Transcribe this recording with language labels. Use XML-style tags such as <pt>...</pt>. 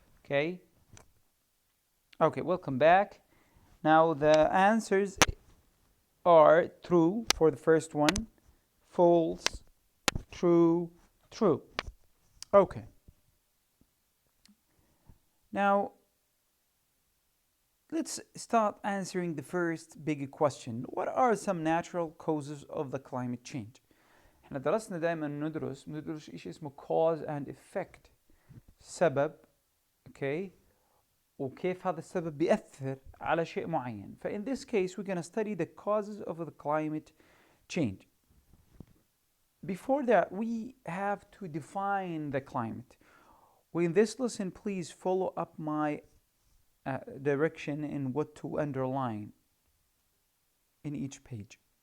<en>Okay, welcome back. Now the answers are true for the first one, false, true, true. Okay. Now let's start answering the first big question. What are some natural causes of the climate change?</en> <ar>احنا درسنا دائما ندرس شيء اسمه</ar> <en>cause and effect،</en> <ar>سبب، okay، وكيف هذا السبب بيأثر على شيء معين.</ar> <en>ف in this case we're going to study the causes of the climate change. Before that we have to define the climate. In this lesson please follow up my direction in what to underline in each page.</en>